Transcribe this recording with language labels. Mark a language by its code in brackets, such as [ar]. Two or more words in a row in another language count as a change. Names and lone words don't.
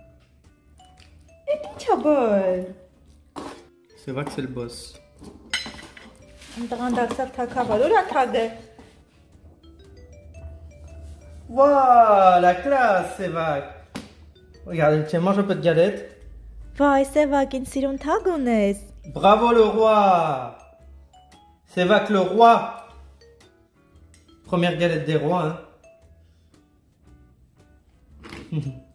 [fr] que c'est le boss. Waouh, la classe, c'est vague. Regarde, tiens, mange un peu de galette. [hy] Վայ, Սևակին սիրուն թագ ունես։ [fr] Bravo le roi. Sévac le roi. Première galette des rois, hein.